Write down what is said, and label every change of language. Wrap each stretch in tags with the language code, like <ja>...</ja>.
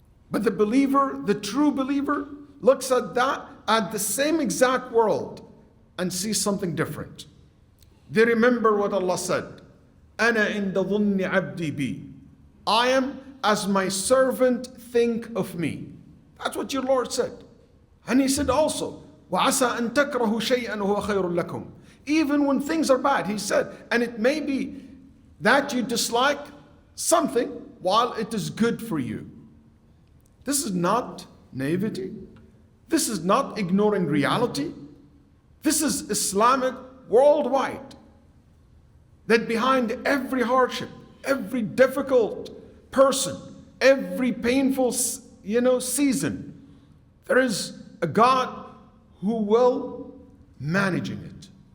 <en>But the believer, the true believer, looks at the same exact world and sees something different. They remember what Allah said,</en> <ar>أَنَا عِنْدَ ظُنِّ عَبْدِي بِي.</ar> <en>I am as my servant think of me. That's what your Lord said. And He said also,</en> <ar>وَعَسَىٰ أَن تَكْرَهُ شَيْئًا وَهُوَ خَيْرٌ لَكُمْ.</ar> <en>Even when things are bad, He said, and it may be that you dislike something while it is good for you. This is not naivety. This is not ignoring reality. This is Islamic worldwide. That behind every hardship, every difficult person, every painful season, there is a God who will managing it.</en>